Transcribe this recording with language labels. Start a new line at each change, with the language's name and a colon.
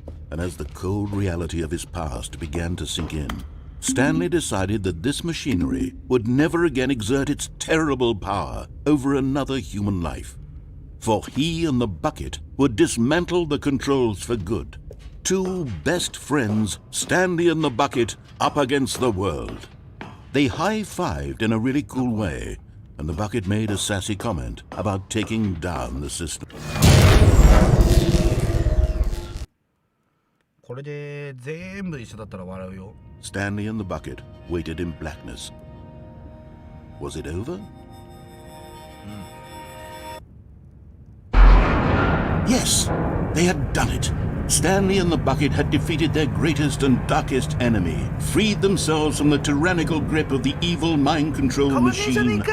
English: And as the cold reality of his past began to sink in, Stanley decided that this machinery would never again exert its terrible power over another human life. For he and the bucket would dismantle the controls for good, Two best friends, Stanley and the bucket, up against the world. They high-fived in a really cool way, and the bucket made a sassy comment about taking down the system.
Japanese: これで全部一緒だったら笑うよ。
English: Stanley and the bucket waited in blackness. Was it over? Yes, they had done it. Stanley and the bucket had defeated their greatest and darkest enemy, freed themselves from the tyrannical grip of the evil mind control machine.